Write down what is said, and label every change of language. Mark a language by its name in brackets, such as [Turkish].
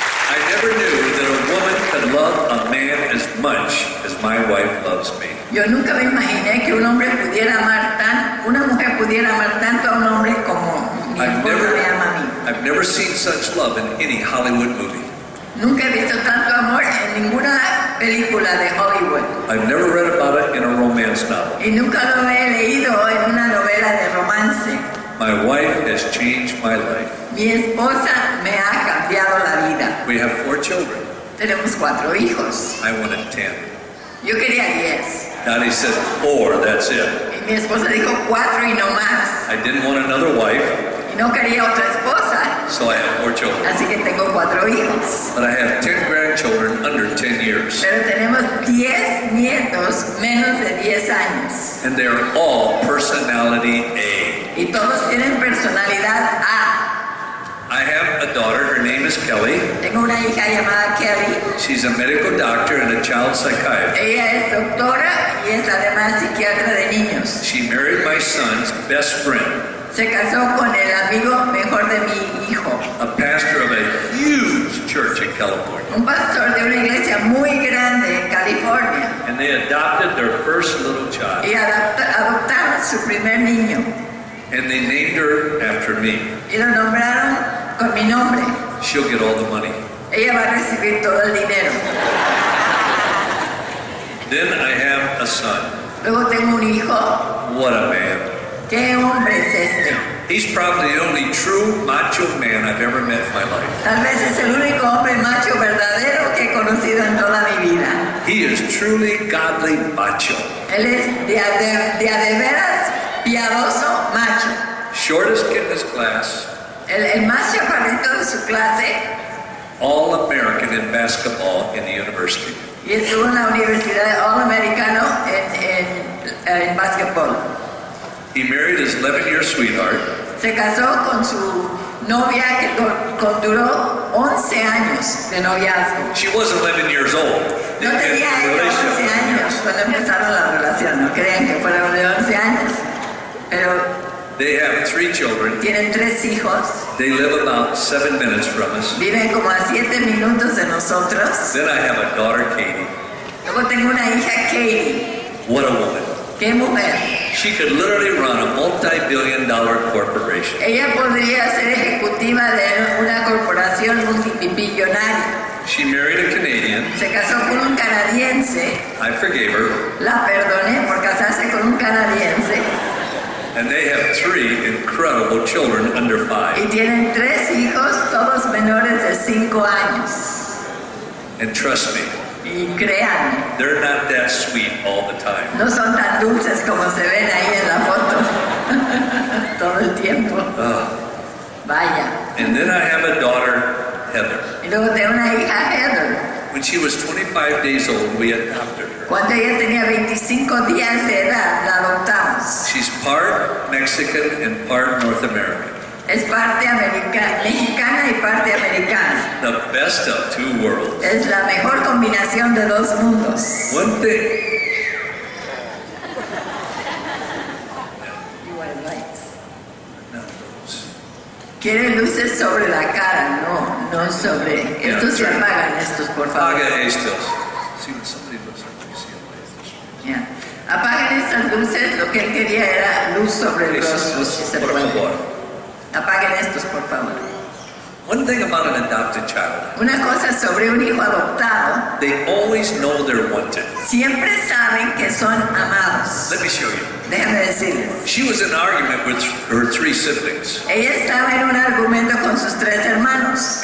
[English] I never knew that a woman could love a man as much as my wife loves me. [Spanish] Yo nunca me imaginé que una mujer pudiera amar tanto a un hombre como mi esposa me ama a mí. [English] I've never seen such love in any Hollywood movie. [Spanish] Nunca he visto tanto amor en ninguna película de Hollywood. [English] I've never read about it in a romance novel. [Spanish] Y nunca lo he leído en una novela de romance. [English] My wife has changed my life. [Spanish] Mi esposa me ha cambiado la vida. [English] We have 4 children. [Spanish] Tenemos 4 hijos. [English] I wanted 10. [Spanish] Yo quería 10. [English] Daddy said 4, that's it. [Spanish] Y mi esposa dijo 4 y no más. [English] I didn't want another wife. [Spanish] Y no quería otra esposa. [English] So I have 4 children. [Spanish] Así que tengo 4 hijos. [English] But I have 10 grandchildren under 10 years. [Spanish] Pero tenemos 10 nietos menos de 10 años. [English] And they're all personality A. [Spanish] Y todos tienen personalidad A. [English] I have a daughter, her name is Kelly. [Spanish] Tengo una hija llamada Kelly. [English] She's a medical doctor and a child psychiatrist. [Spanish] Ella es doctora y es además psiquiatra de niños. [English] She married my son's best friend. [Spanish] Se casó con el amigo mejor de mi hijo. [English] A pastor of a huge church in California. [Spanish] Un pastor de una iglesia muy grande en California. [English] And they adopted their first little child. [Spanish] Y adoptaron su primer niño. [English] And they named her after me. [Spanish] Y lo nombraron con mi nombre. [English] She'll get all the money. [Spanish] Ella va a recibir todo el dinero. [English] Then I have a son. [Spanish] Luego tengo un hijo. [English] What a man. [Spanish] ¿Qué hombre es este? [English] He's probably the only true macho man I've ever met in my life. [Spanish] Tal vez es el único hombre macho verdadero que he conocido en toda mi vida. [English] He is truly godly macho. [Spanish] Él es de a veras piadoso macho. [English] Shortest kid in his class. [Spanish] El más chaparrito de su clase. [English] All American in basketball in the university. [Spanish] Y estuvo en la universidad all-americano en básquetbol. [English] He married his 11-year sweetheart. [Spanish] Se casó con su novia que duró 11 años de noviazgo. [English] She was 11 years old. [Spanish] No tenía ella 11 años cuando empezaron la relación. No crean que fueron de 11 años. Pero [English] they have 3 children. [Spanish] Tienen 3 hijos. [English] They live about 7 minutes from us. [Spanish] Viven como a 7 minutos de nosotros. [English] Then I have a daughter, Katie. [Spanish] Luego tengo una hija, Katie. [English] What a woman. [Spanish] ¡Qué mujer! [English] She could literally run a multi-billion-dollar corporation. [Spanish] Ella podría ser ejecutiva de una corporación multimillonaria. [English] She married a Canadian. [Spanish] Se casó con un canadiense. [English] I forgave her. [Spanish] La perdoné por casarse con un canadiense. [English] And they have 3 incredible children under 5. [Spanish] Y tienen 3 hijos, todos menores de 5 años. [English] And trust me, [Spanish] Y créanme, [English] they're not that sweet all the time. [Spanish] no son tan dulces como se ven ahí en la foto. Todo el tiempo. Vaya. [English] And then I have a daughter, Heather. [Spanish] Y luego tengo una hija, Heather. [English] When she was 25 days old, we adopted her. [Spanish] Cuando ella tenía 25 días de edad, la adoptamos. [English] She's part Mexican and part North American. [Spanish] Es parte mexicana y parte americana. [English] The best of 2 worlds. [Spanish] Es la mejor combinación de 2 mundos. [English] One thing. You want lights? No, those. [Spanish] Quiere luces sobre la cara, no sobre. Estos se apagan, estos, por favor. Apaga estos. [English] See, when somebody looks up, you see a light. [Spanish] Ya. Apaguen estas luces, lo que él quería era luz sobre el rostro, si se Por puede. favor. Apaguen estos, por favor. [English] One thing about an adopted child, [Spanish] Una cosa sobre un hijo adoptado, [English] they always know they're wanted. [Spanish] siempre saben que son amados. [English] Let me show you. [Spanish] Déjame decirles. [English] She was in an argument with her 3 siblings. [Spanish] Ella estaba en un argumento con sus 3 hermanos.